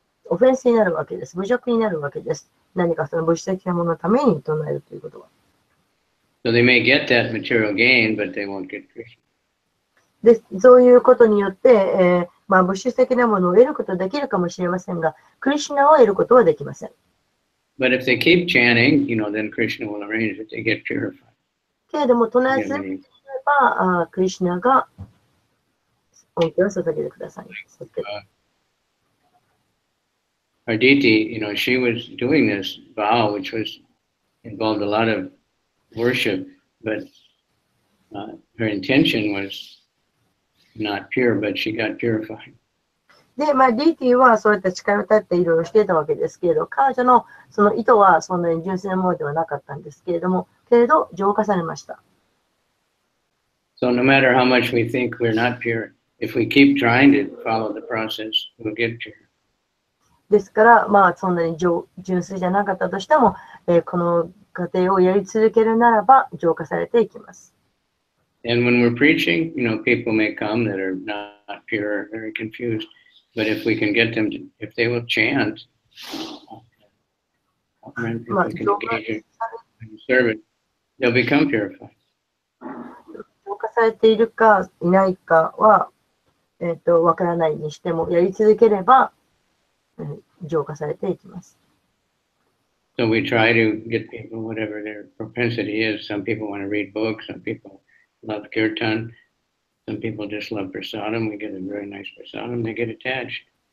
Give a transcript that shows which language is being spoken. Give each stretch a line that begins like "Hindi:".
Japanese: オフェンスになるわけです。侮辱になるわけです。何かその物質的なもののために唱えるということは。
English: So they may get that material gain, but they won't get Krishna.
Japanese: で、そういうことによって、物質的なものを得ることができるかもしれませんが、クリシュナを得ることはできません。
English: But if they keep chanting, then Krishna will arrange that they get purified.
Japanese: けれども、唱え続ければ、クリシュナが恩恵を捧げてください。
English: Arditi, she was doing this vow, which involved a lot of worship, but her intention was not pure, but she got purified.
Japanese: で、ディーティはそういった誓いを立っていろいろしていたわけですけれど、彼女のその意図はそんなに純粋なものではなかったんですけれども、浄化されました。
English: So no matter how much we think we're not pure, if we keep trying to follow the process, we'll get pure.
Japanese: ですから、そんなに純粋じゃなかったとしても、この過程をやり続けるならば浄化されていきます。
English: And when we're preaching, people may come that are not pure, very confused. But if we can get them to, if they will chant, if we can engage in service, they'll become purified.
Japanese: 浄化されているかいないかは、わからないにしても、やり続ければ、浄化されていきます。
English: So we try to get people, whatever their propensity is. Some people want to read books, some people love kirtan, some people just love prasadam. We get a very nice prasadam, they get attached.